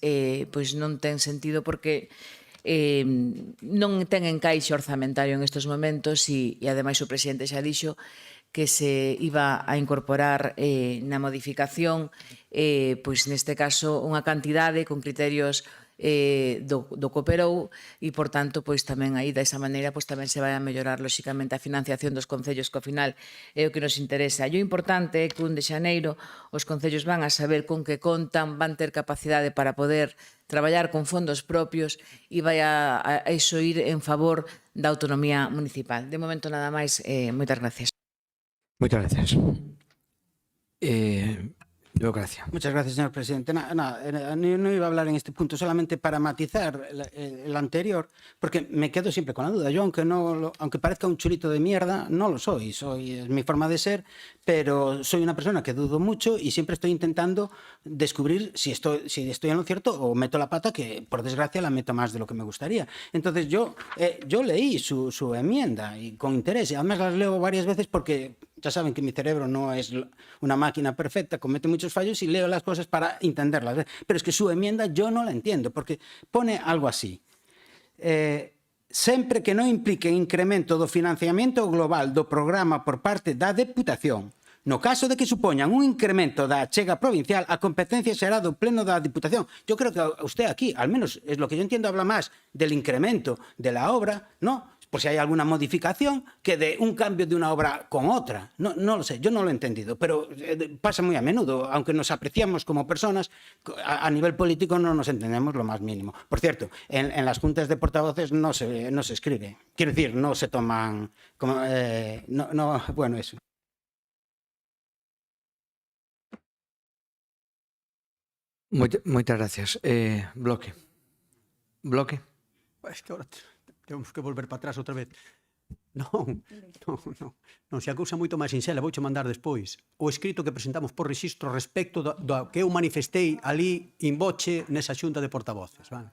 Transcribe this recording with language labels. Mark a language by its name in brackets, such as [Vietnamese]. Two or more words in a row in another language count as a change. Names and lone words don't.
[Galician] pois non ten sentido porque non ten encaixe orzamentario en estes momentos e ademais o presidente xa dixo que se iba a incorporar na modificación, pois neste caso, unha cantidade con criterios do Cooperou e, por tanto, pois tamén aí, desa maneira, pois tamén se vai a mellorar, lóxicamente, a financiación dos concellos, que ao final é o que nos interesa. E o importante é que un de xaneiro os concellos van a saber con que contan, van ter capacidade para poder traballar con fondos propios e vai a iso ir en favor da autonomía municipal. De momento, nada máis, moitas gracias. Moitas gracias. Democracia. [Spanish] Muchas gracias, señor presidente. No iba a hablar en este punto solamente para matizar el anterior, porque me quedo siempre con la duda. Yo, aunque parezca un churito de mierda, no lo soy. Es mi forma de ser, pero soy una persona que dudo mucho y siempre estoy intentando descubrir si estoy en lo cierto o meto la pata, que por desgracia la meto más de lo que me gustaría. Entonces yo leí su enmienda y con interés, y además las leo varias veces porque ya saben que mi cerebro no es una máquina perfecta, comete muchos fallos y leo las cosas para entenderlas. Pero es que su enmienda yo no la entiendo, porque pone algo así. Sempre que non implique incremento do financiamento global do programa por parte da Deputación. No caso de que supoñan un incremento da achega provincial, a competencia será do pleno da Diputación. Yo creo que usted aquí, al menos es lo que yo entiendo, habla más del incremento de la obra, ¿no? Por si hay alguna modificación, que de un cambio de una obra con otra. No lo sé, yo no lo he entendido, pero pasa muy a menudo. Aunque nos apreciamos como personas, a nivel político no nos entendemos lo más mínimo. Por cierto, en las juntas de portavoces no se escribe. Quiero decir, no se toman... bueno, eso. [Galician] Moitas gracias. Bloque. [Spanish] Es que ahora [Galician] temos que volver para atrás outra vez. Non, se a cousa moito máis sinxela, vouche mandar despois o escrito que presentamos por rexistro respecto do que eu manifestei ali [Latin] in voce [Galician] nesa xunta de portavoces, vale?